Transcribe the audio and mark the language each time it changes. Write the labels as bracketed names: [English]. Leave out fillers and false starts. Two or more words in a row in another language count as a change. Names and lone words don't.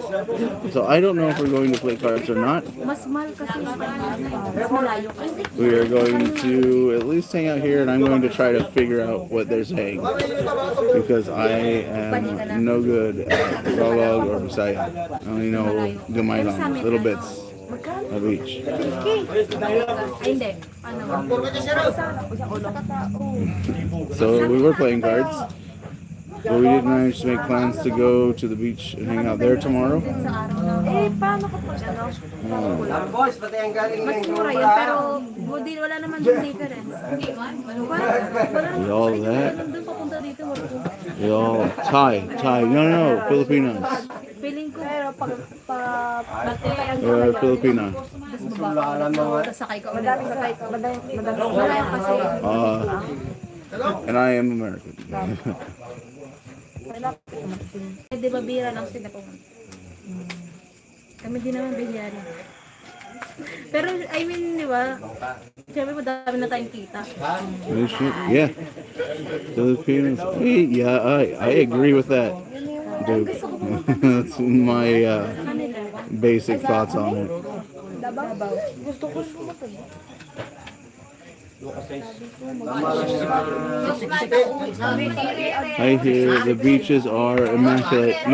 [English] So I don't know if we're going to play cards or not. We are going to at least hang out here, and I'm going to try to figure out what they're saying, because I am no good at Tagalog or Bisaya. I only know [Cebuano] gamay lang, [English] little bits of each. So we were playing cards, but we didn't manage to make plans to go to the beach and hang out there tomorrow. We all that. We all Thai. No, Filipinos. Filipina. And I am American. [Filipino] Di ba bira lang sila pumunta? Kami din naman bihira. Pero [English] I mean, [Filipino] di ba? Siyempre madami na tayong kita. [English] Yeah. Filipinos. Yeah, I agree with that, dude. That's my basic thoughts on it. I hear the beaches are immaculate.